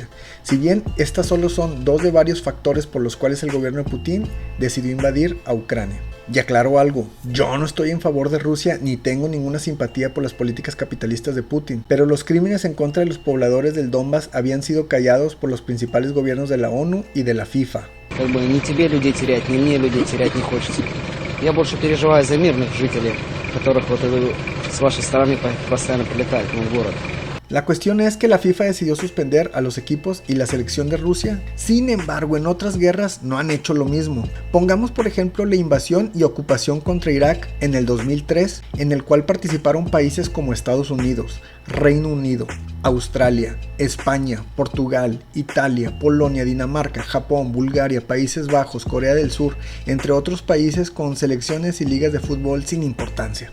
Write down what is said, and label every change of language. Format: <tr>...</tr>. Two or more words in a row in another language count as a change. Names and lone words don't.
<es>Si bien estas solo son dos de varios factores por los cuales el gobierno de Putin decidió invadir a Ucrania. Y aclaro algo, yo no estoy en favor de Rusia ni tengo ninguna simpatía por las políticas capitalistas de Putin, pero los crímenes en contra de los pobladores del Donbass habían sido callados por los principales gobiernos de la ONU y de la FIFA.</es> <ru>Я больше переживаю за мирных жителей, которых вот с вашей стороны постоянно прилетают в мой город.</ru> <es>La cuestión es que la FIFA decidió suspender a los equipos y la selección de Rusia. Sin embargo, en otras guerras no han hecho lo mismo. Pongamos por ejemplo la invasión y ocupación contra Irak en el 2003, en el cual participaron países como Estados Unidos, Reino Unido, Australia, España, Portugal, Italia, Polonia, Dinamarca, Japón, Bulgaria, Países Bajos, Corea del Sur, entre otros países con selecciones y ligas de fútbol sin importancia.</es>